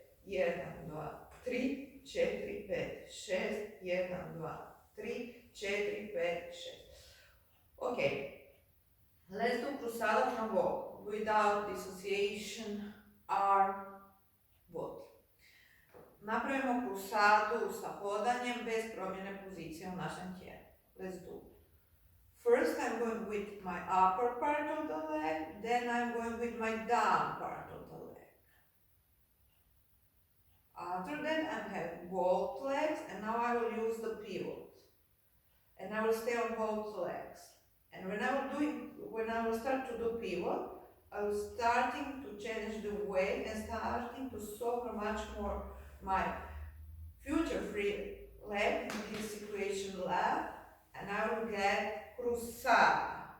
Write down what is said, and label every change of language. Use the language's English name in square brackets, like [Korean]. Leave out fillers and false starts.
[English] 1, 2, 3, 4, 5, 6. 1, 2, 3, 4, 5, 6. Okay. Let's do cruzada from walk without dissociation or what. [Croatian] Napravimo cruzadu sa hodanjem bez promjene pozicije u našem tijelu. [English] Let's do. First I'm going with my upper part of the leg, then I'm going with my down part of the leg. After that I have both legs, and now I will use the pivot. And I will stay on both legs. And when I will start to do pivot, I will starting to change the weight and starting to suffer much more my future free leg in this situation left, and I will get cruzada.